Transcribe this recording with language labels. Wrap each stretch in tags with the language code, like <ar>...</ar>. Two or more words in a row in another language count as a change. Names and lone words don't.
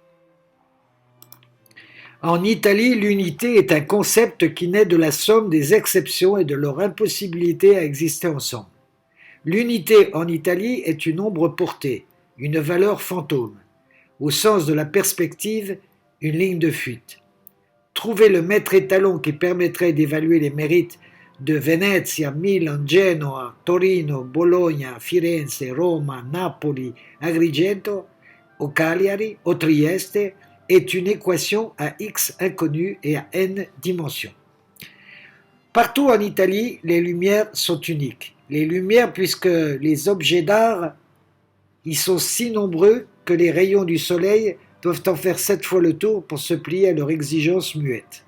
<fr>En Italie, l'unité est un concept qui naît de la somme des exceptions et de leur impossibilité à exister ensemble. L'unité en Italie est une ombre portée, une valeur fantôme. Au sens de la perspective, une ligne de fuite. Trouver le maître étalon qui permettrait d'évaluer les mérites de Venezia, Milan, Genoa, Torino, Bologna, Firenze, Roma, Napoli, Agrigento, o Cagliari, o Trieste est une équation à x inconnu et à n dimensions. Partout en Italie, les lumières sont uniques. Les lumières puisque les objets d'art y sont si nombreux que les rayons du soleil doivent en faire 7 fois le tour pour se plier à leur exigence muette.</fr>